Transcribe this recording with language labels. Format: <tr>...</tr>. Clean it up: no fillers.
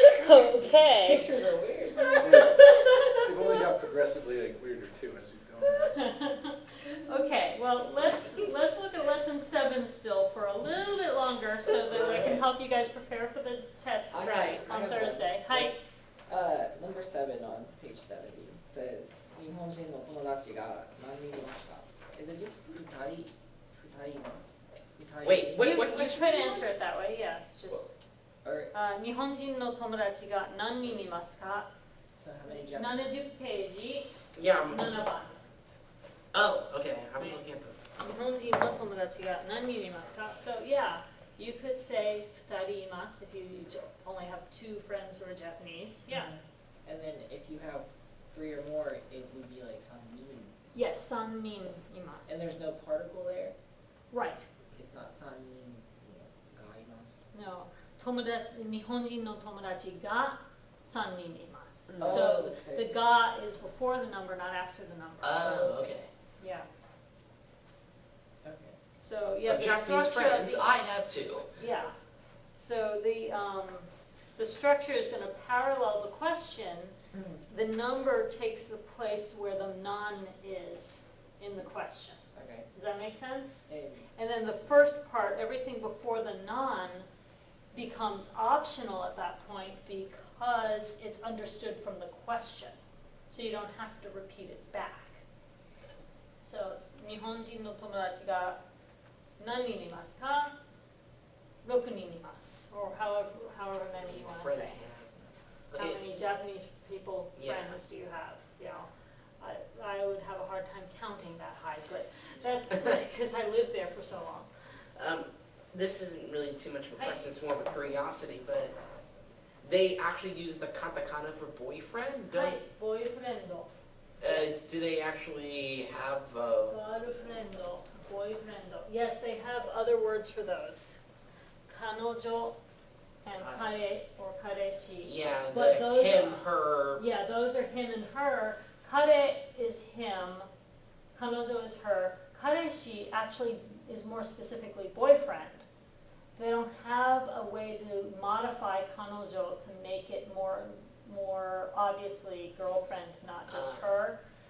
<en>Okay. Pictures are weird. They've only got progressively like weirder too as we've gone. Okay, well, let's look at lesson 7 still for a little bit longer so that we can help you guys prepare for the test Right. on Thursday. Hi. Number 7 on page 70 says,</en> <ja>日本人の友達が何人いますか?</ja> <en>Is it just 2人?</en> <ja>2人います?</ja> <en>Wait, what? You could answer it that way, yes. Just, Or,</en> <ja>日本人の友達が何人いますか?</ja> <en>so how many Japanese?</en> <ja>70ページ</ja> <en>Yeah.</en> <ja>7番。</ja> <en>Oh, okay. I was looking at the.</en> <ja>日本人の友達が何人いますか?</ja> <en>So yeah, you could say</en> <ja>2人います</ja> <en>if you only have 2 friends who are Japanese. Yeah. And then if you have 3 or more, it would be like 3人. Yes,</en> <ja>3人います.</ja> <en>And there's no particle there. Right. It's not</en> <ja>3人がいます. No. 日本人の友達が 3人います。</ja> <en>Oh, So okay. the ga is before the number, not after the number. Oh, okay. Yeah, Okay. so, yeah, the Japanese structure of friends, the- I have two. Yeah, so the structure is gonna parallel the question. The number takes the place where the non is in the question. Okay. Does that make sense? Maybe. And then the first part, everything before the non becomes optional at that point because it's understood from the question. So you don't have to repeat it back.</en> <ja>So, 日本人の友達が何人いますか ?6 人います。</ja> <en>Or however many you want to Friends, say. yeah. How Okay. many Japanese people, Yeah. friends do you have? You know, I would have a hard time counting that high, but that's because I lived there for so long. This isn't really too much of a question, it's more of a curiosity, but they actually use the katakana for boyfriend?</en> <ja>はい、ボーイフレンド、</ja> <en>Do they actually have,</en> <ja>ガールフレンド、ボーイフレンド。</ja> <en>Yes, they have other words for those.</en> <ja>彼女 and 彼 or 彼氏。</ja> <en>yeah, But the those him, are- her, Yeah, those are him and her. 彼 is him, 彼女 is her. 彼氏 actually is more specifically boyfriend. They don't have a way to modify 彼女 to make it more obviously girlfriend, not just her.</en>